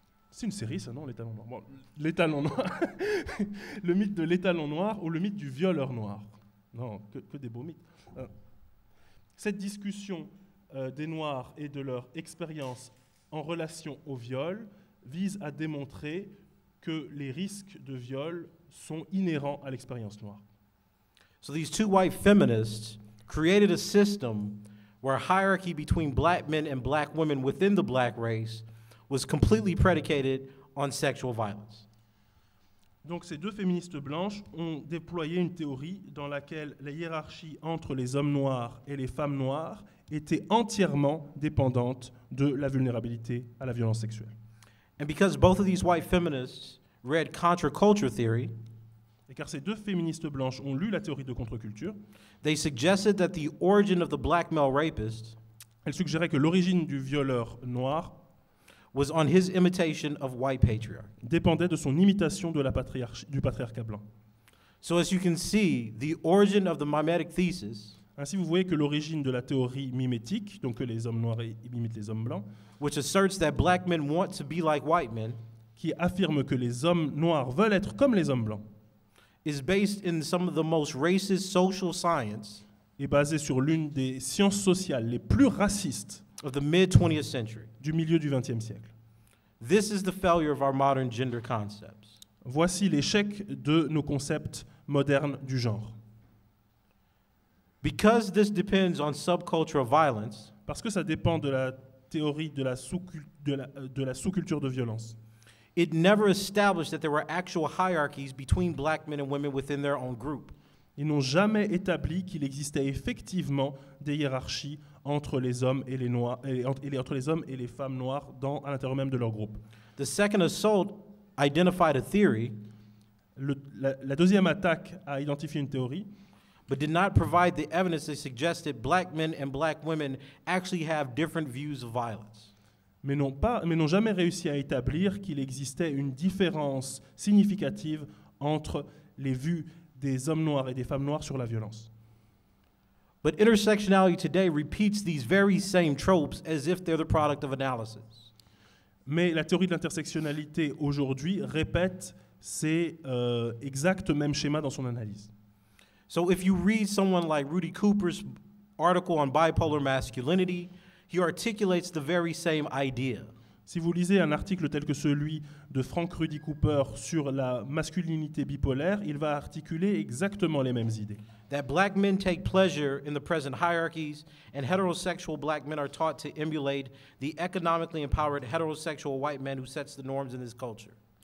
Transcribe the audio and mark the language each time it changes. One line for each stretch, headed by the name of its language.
French: C'est une série, ça, non, l'étalon noir. Bon, l'étalon noir. Le mythe de l'étalon noir ou le mythe du violeur noir. Non, que des beaux mythes. Cette discussion des Noirs et de leur expérience en relation au viol vise à démontrer que les risques de viol sont inhérents à l'expérience noire.
English: So these two white feminists created a system where hierarchy between black men and black women within the black race was completely predicated on sexual violence.
French: Donc ces deux féministes blanches ont déployé une théorie dans laquelle la hiérarchie entre les hommes noirs et les femmes noires était entièrement dépendante de la vulnérabilité à la violence sexuelle.
English: And because both of these white feminists read contre-culture theory,
French: Et car ces deux féministes blanches ont lu la théorie de contre-culture,
English: they suggested that the origin of the black male rapist
French: elles suggéraient que l'origine du violeur noir
English: was on his imitation of white patriarchy.
French: dépendait de son imitation de du patriarcat blanc.
English: So as you can see, the origin of the mimetic thesis,
French: Ainsi, vous voyez que l'origine de la théorie mimétique, donc que les hommes noirs imitent les hommes blancs,
English: which asserts that black men want to be like white men,
French: qui affirme que les hommes noirs veulent être comme les hommes blancs,
English: is based in some of the most racist social science
French: est basée sur l'une des sciences sociales les plus racistes
English: of the mid-20th century.
French: du milieu du XXe siècle.
English: This is the failure of our modern gender concepts.
French: Voici l'échec de nos concepts modernes du genre.
English: Because this depends on subcultural violence,
French: Parce que ça dépend de la théorie de la sous-culture de violence.
English: it never established that there were actual hierarchies between black men and women within their own group.
French: Ils n'ont jamais établi qu'il existait effectivement des hiérarchies entre les hommes et les noirs, entre les hommes et les femmes noires à l'intérieur même de leur groupe.
English: The second assault identified a theory,
French: La deuxième attaque a identifié une théorie,
English: but did not provide the evidence that suggested black men and black women actually have different views of violence.
French: mais n'ont jamais réussi à établir qu'il existait une différence significative entre les vues des hommes noirs et des femmes noires sur la violence.
English: But intersectionality today repeats these very same tropes as if they're the product of analysis.
French: Mais la théorie de l'intersectionnalité aujourd'hui répète ces exacts mêmes schémas dans son analyse.
English: So if you read someone like Rudy Cooper's article on bipolar masculinity, he articulates the very same idea.
French: Si vous lisez un article tel que celui de Frank Rudy Cooper sur la masculinité bipolaire, il va articuler exactement les mêmes idées.
English: That black men take pleasure in the present hierarchies, and heterosexual black men are taught to emulate the economically empowered heterosexual white men who sets the norms in this culture.